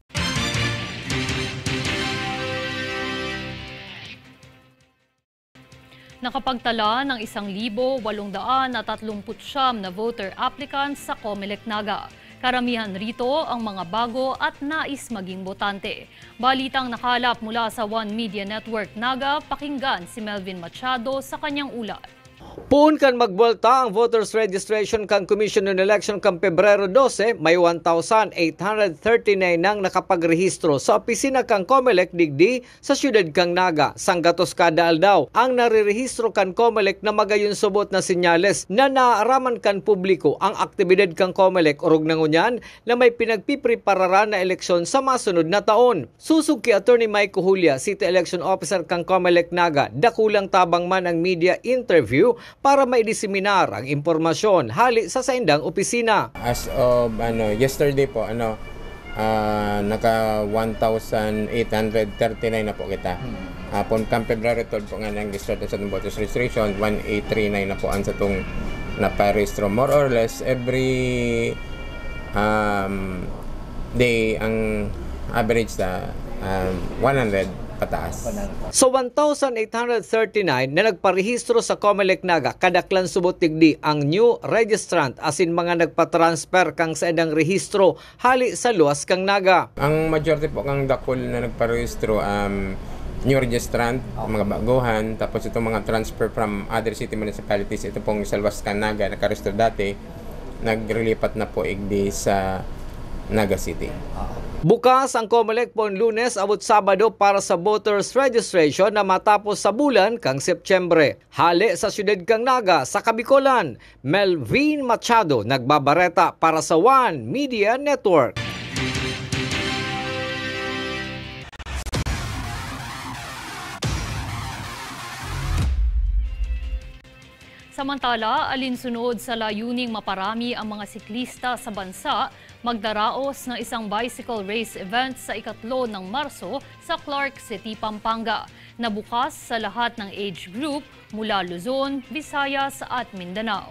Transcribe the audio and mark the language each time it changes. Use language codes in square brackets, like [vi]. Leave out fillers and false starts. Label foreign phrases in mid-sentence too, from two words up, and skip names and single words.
[tl] Nakapagtala ng 1,839 na voter applicants sa COMELEC Naga. Karamihan rito ang mga bago at nais maging botante. Balitang nakalap mula sa One Media Network Naga, pakinggan si Melvin Machado sa kanyang ulat. [bik] Puun kan magbolta ang [en] voters registration [bik] kan Commission on Election kan Pebrero 12, may 1,839 nang nakapagrehistro sa opisina kang COMELEC digdi sa siyudad kang Naga. Sanggatos kada aldaw ang narirehistro kan COMELEC na magayon subot na sinyales na naaraman kan publiko ang aktibidad kang COMELEC orog nangunyan na may pinagpiprepararan na eleksyon sa masunod na taon. Susug ki Attorney Mike Julia, City Election Officer kang COMELEC Naga, dakulang tabang man ang [en] media interview [bik] para maidiseminar ang impormasyon hali sa saindang opisina. [en] As of yesterday [bik] po naka 1,839 na po kita. Hapon kang February 12 po nga nang start sa [en] voters registration, [bik] 1,839 na po ang sa tong naparehistro. [en] More or less every day [bik] ang average na 100 pataas. So 1,839 na nagparehistro sa COMELEC Naga, kadaklan subot digdi ang [en] new registrant [bik] asin mga nagpa-transfer kang sa edang rehistro hali sa luwas kang Naga. Ang majority po kang dakol na nagparehistro [en] new registrant, [bik] mga baguhan, tapos itong mga [en] transfer from other city municipalities, [bik] ito pong sa luwas kang Naga nakarehistro dati, nagrelipat na po igdi sa Naga City. Bukas ang COMELEC po Lunes abot Sabado para sa [en] voters registration [bik] na matapos sa bulan kang Setyembre. Hali sa siyudad kang Naga sa Kabikolan, Melvin Machado nagbabareta para sa One Media Network. [tl] Samantala, alinsunod sa layuning maparami ang mga siklista sa bansa, magdaraos ng isang [en] bicycle race event [tl] sa ika-3 ng Marso sa Clark City, Pampanga, na bukas sa lahat ng [en] age group [tl] mula Luzon, Visayas at Mindanao.